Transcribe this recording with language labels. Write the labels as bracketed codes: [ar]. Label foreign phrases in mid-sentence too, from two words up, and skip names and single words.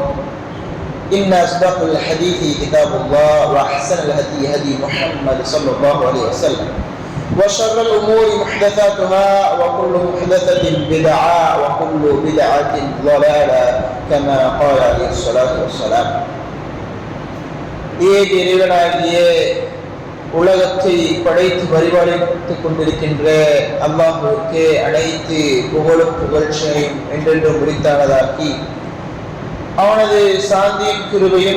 [ar] إن أصدق الحديث كتاب الله وأحسن الهدي هدي محمد صلى الله عليه وسلم وشر الأمور محدثاتها وكل محدثة بدعة وكل بدعة ضلالة كما قال عليه الصلاة والسلام. [ta] உலகத்தை படைத்து பரிபாலித்துக் கொண்டிருக்கின்ற அல்லாஹ்வுக்கே அனைத்து புகழும் புகழ்ச்சியையும் என்றென்றும் முடித்தானதாக்கி அவனது சாந்தியும் கிருபையும்